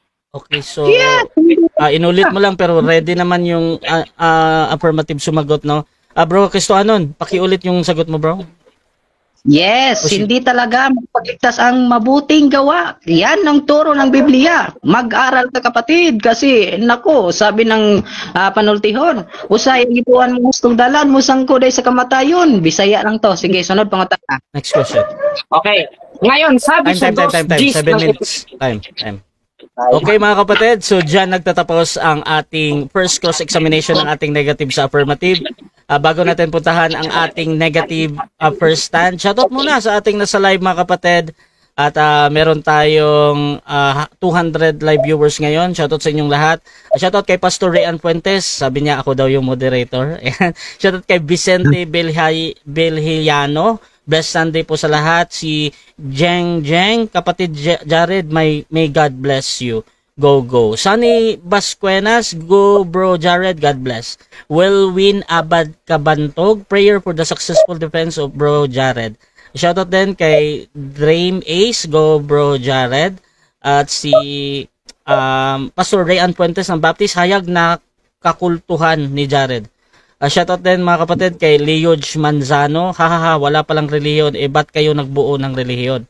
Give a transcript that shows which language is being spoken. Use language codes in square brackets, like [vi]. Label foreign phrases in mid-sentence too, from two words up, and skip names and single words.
[tl] Okay, so inulit mo lang pero ready naman yung affirmative sumagot, no? Bro Cristohanon, pakiulit yung sagot mo, bro. Yes, hindi talaga magpagligtas ang mabuting gawa. Yan ang turo ng Biblia. Mag-aral ka kapatid kasi nako, sabi ng panultihon, [ceb] usay gipuan mo gustong dalan mo sangko day sa kamatayon. Bisaya lang to. Sige, sunod pangutana. [en] Next question. [tl] Okay. Ngayon, sabi sa [en] Time. 7 minutes. Time. [tl] Okay mga kapatid, so dyan nagtatapos ang ating [en] first cross-examination [tl] ng ating negative sa affirmative. Bago natin puntahan ang ating [en] negative first stand, [tl] shoutout muna sa ating nasa live mga kapatid. At meron tayong 200 [en] live viewers [tl] ngayon. Shoutout sa inyong lahat. Shoutout kay Pastor Rian Fuentes. Sabi niya ako daw yung moderator. Shoutout kay Vicente Belhiano. Blessed Sunday po sa lahat. Si Jeng, kapatid Jared, may [en] God bless you. [tl] Go. [en] Sunny Basquenas, go bro Jared, God bless. Win Abad Kabantog, prayer for the successful defense of bro Jared. [tl] Shoutout din kay Dream Ace, go bro Jared. At si Pastor Rayan Fuentes ng Baptist, hayag na kakultuhan ni Jared. Shoutout din mga kapatid kay Leoj Manzano, wala palang relihiyon, ba't kayo nagbuo ng relihiyon?